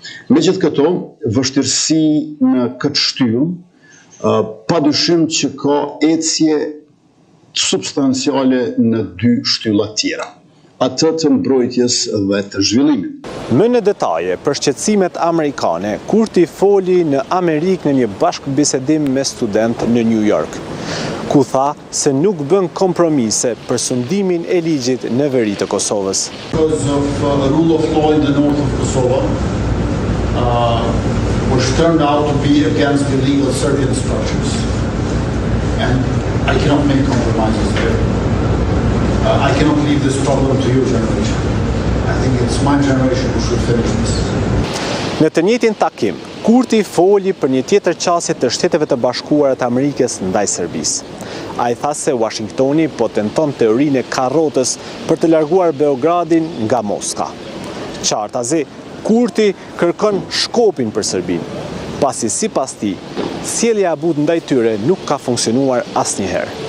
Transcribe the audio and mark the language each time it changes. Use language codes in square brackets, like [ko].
[sq] Megjithatë, vështirësi në këtë shtyllë padyshim që ka ecje substanciale në 2 shtylla tjera, atë të mbrojtjes dhe të zhvillimit. Më në detaje për shqetësimet amerikane, Kurti foli në Amerikë në një bashkëbisedim me studentë në New York, ku tha se nuk bën kompromise për sundimin e ligjit në veri të Kosovës. [en] Because of the rule of law in the north of Kosovo, which turned out to be against the legal Serbian structures. And I cannot make compromises there. I cannot leave this problem to your generation. I think it's my generation who should finish this. [sq] Në të njëjtin takim, Kurti foli për një tjetër qasje të Shteteve të Bashkuara të Amerikës ndaj Serbisë. Ai tha se Washingtoni po tenton teorinë e karrotës për të larguar Beogradin nga Moska. Qartazi, Kurti kërkon shkopin për Serbinë, pasi sipas tij, sjellja e butë ndaj tyre nuk ka funksionuar asnjëherë.